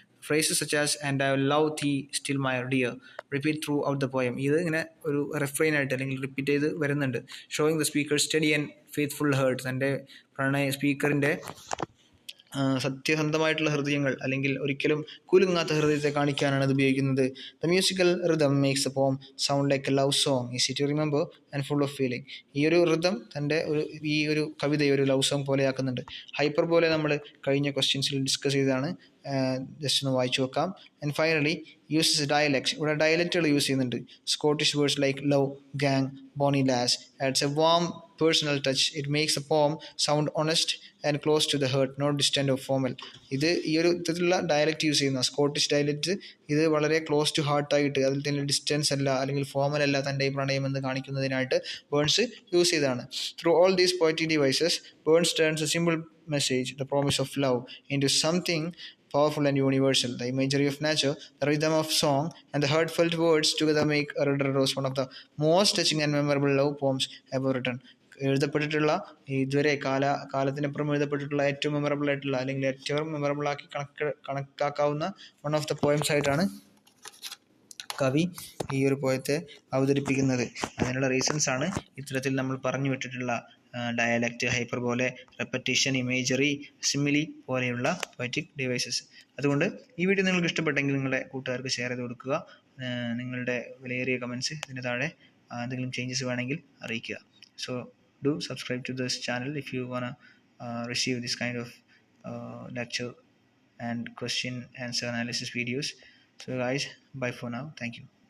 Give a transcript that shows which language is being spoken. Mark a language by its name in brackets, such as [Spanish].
[English] Phrases such as "and I love thee still my dear" repeat throughout the poem. [Malayalam] ഇത് ഇങ്ങനെ ഒരു റെഫ്രെയിൻ ആയിട്ട് അല്ലെങ്കിൽ റിപ്പീറ്റ് ചെയ്ത് വരുന്നുണ്ട്. [English] Showing the speaker steady and faithful heart. [Malayalam] തൻ്റെ സ്പീക്കറിൻ്റെ സത്യസന്ധമായിട്ടുള്ള ഹൃദയങ്ങൾ അല്ലെങ്കിൽ ഒരിക്കലും കുലുങ്ങാത്ത ഹൃദയത്തെ കാണിക്കാനാണ് അത് ഉപയോഗിക്കുന്നത്. [English] The musical rhythm makes the poem sound like a love song, easy to remember and full of feeling. [Malayalam] ഈ ഒരു റിതം ഈ ഒരു കവിതയെ ഒരു ലവ് സോങ് പോലെ ആക്കുന്നുണ്ട്. ഹൈപ്പർ പോലെ നമ്മൾ കഴിഞ്ഞ ക്വസ്റ്റ്യൻസിൽ ഡിസ്കസ് ചെയ്തതാണ്, ജസ്റ്റ് ഒന്ന് വായിച്ചു നോക്കാം. [English] And finally uses dialects. [Malayalam] ഇവിടെ ഡയലക്റ്റുകൾ യൂസ് ചെയ്യുന്നുണ്ട്. [English] Scottish words like love, gang, bonnie lass adds a warm personal touch. It makes the poem sound honest and close to the heart, not distant or formal. [Malayalam] ഈ ഒരു ഇത്തരത്തിലുള്ള dialect use ചെയ്യുന്ന Scottish dialect ഇത് വളരെ close to ഹാർട്ടായിട്ട്, അതിൽ തന്നെ distance അല്ല അല്ലെങ്കിൽ ഫോമൽ അല്ല തൻ്റെ ഈ പ്രണയം എന്ന് കാണിക്കുന്നതിനായിട്ട് ബേൺസ് യൂസ് ചെയ്തതാണ്. [English] Through all these poetic devices, Burns turns a simple message, the promise of love, into something powerful and universal. The imagery of nature, the rhythm of song, and the heartfelt words together make A Red Rose one of the most touching and memorable love poems ever written. [Malayalam] എഴുതപ്പെട്ടിട്ടുള്ള ഇതുവരെ കാലത്തിനപ്പുറം എഴുതപ്പെട്ടിട്ടുള്ള ഏറ്റവും memorable ആയിട്ടുള്ള അല്ലെങ്കിൽ ഏറ്റവും memorable ആക്കി കണക്കാക്കാവുന്ന one of the poems ആയിട്ടാണ് കവി ഈ ഒരു പോയത്തെ അവതരിപ്പിക്കുന്നത്. അതിനുള്ള റീസൺസ് ആണ് ഇത്തരത്തിൽ നമ്മൾ പറഞ്ഞു വിട്ടിട്ടുള്ള ഡയലക്റ്റ്, ഹൈപ്പർബോലെ, റെപ്പറ്റീഷൻ, ഇമേജറി, സിമിലി പോലെയുള്ള പോയറ്റിക് ഡിവൈസസ്. അതുകൊണ്ട് ഈ വീഡിയോ നിങ്ങൾക്ക് ഇഷ്ടപ്പെട്ടെങ്കിൽ നിങ്ങളുടെ കൂട്ടുകാർക്ക് ഷെയർ ചെയ്ത് കൊടുക്കുക. നിങ്ങളുടെ വിലയേറിയ കമൻസ് ഇതിന് താഴെ എന്തെങ്കിലും ചേഞ്ചസ് വേണമെങ്കിൽ അറിയിക്കുക. [English] So do subscribe to this channel if you want to receive this kind of lecture and question answer analysis videos. So guys, bye for now. Thank you.